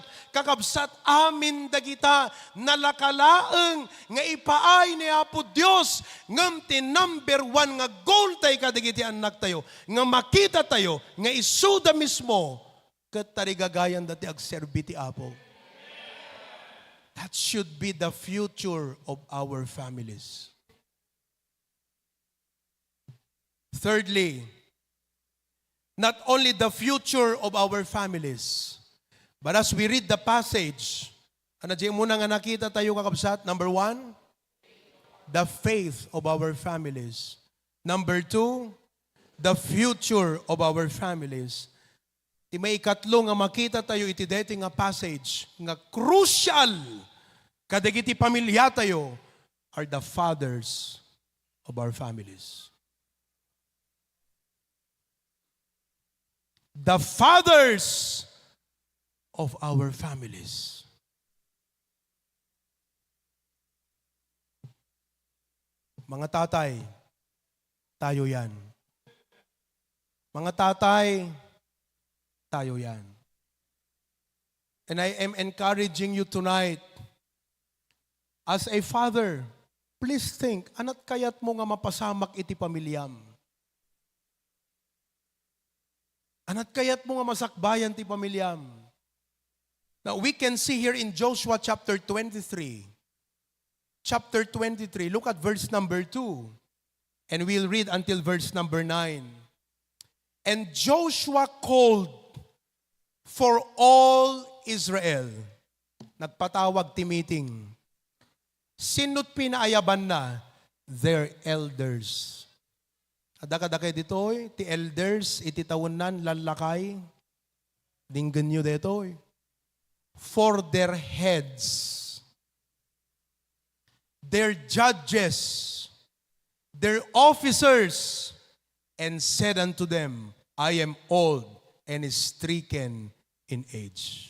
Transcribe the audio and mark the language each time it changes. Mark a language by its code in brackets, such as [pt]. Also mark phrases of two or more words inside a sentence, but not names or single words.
[ilo] Kakabsat amin dagita nalakalaeng nga ipaay ni Apo Dios ngam ti number 1 nga goal tayo kadagiti anak tayo. Nga makita tayo nga isuda mismo ket tarigagayan dati agserbi ti Apo. [en] That should be the future of our families. Thirdly, not only the future of our families, but as we read the passage, [ilo] ano dyan muna nga nakita tayo kakabsat? [en] Number 1, the faith of our families. Number 2, the future of our families. [ilo] Ti may ikatlo nga makita tayo iti deti nga passage nga crucial kadagiti pamilya tayo [en] are the fathers of our families. The fathers of our families. [tl] Mga tatay, tayo yan. Mga tatay, tayo yan. [en] And I am encouraging you tonight As a father, please think, [ilo] anat kayat mo nga mapasamak iti pamilyam? Anat kayat mo nga masakbayan ti pamilyam? [en] Now, we can see here in Joshua chapter 23. Chapter 23, look at verse number 2. And we'll read until verse number 9. And Joshua called for all Israel. [ilo] Nagpatawag ti meeting. Sinot pinaayaban na [en] their elders. [ilo] Adakadakay ditoy, ti elders, iti tawanan, lalakay. Dinggan nyo ditoy. [en] For their heads, their judges, their officers, and said unto them, I am old and stricken in age.